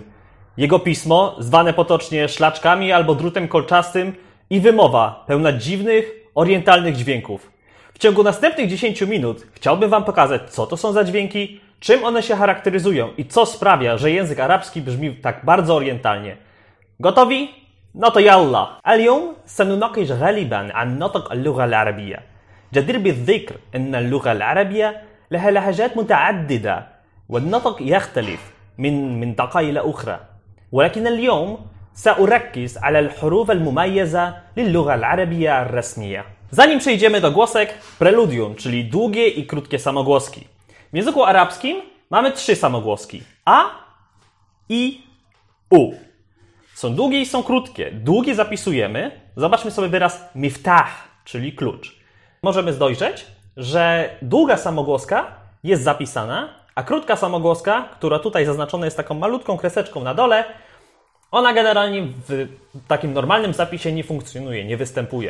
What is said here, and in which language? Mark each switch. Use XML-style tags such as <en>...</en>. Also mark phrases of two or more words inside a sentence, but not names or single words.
<pl>Jego pismo, zwane potocznie szlaczkami albo drutem kolczastym, i wymowa pełna dziwnych, orientalnych dźwięków. W ciągu następnych 10 minut chciałbym Wam pokazać, co to są za dźwięki, czym one się charakteryzują i co sprawia, że język arabski brzmi tak bardzo orientalnie. Gotowi? No to yallah.</pl> <ar>اليوم سنناقش غالبا عن نطق اللغة العربية. جدير بالذكر أن اللغة العربية لها لهجات متعددة والنطق يختلف من منطقة إلى أخرى. ولكن اليوم سأركز على الحروف المميزة للغة العربية الرسمية.</ar> <pl>Zanim przejdziemy do głosek, preludium, czyli długie i krótkie samogłoski. W języku arabskim mamy 3 samogłoski. A, I, U. Są długie i są krótkie. Długie zapisujemy. Zobaczmy sobie wyraz miftah, czyli klucz. Możemy dojrzeć, że długa samogłoska jest zapisana, a krótka samogłoska, która tutaj zaznaczona jest taką malutką kreseczką na dole, ona generalnie w takim normalnym zapisie nie funkcjonuje, nie występuje.</pl>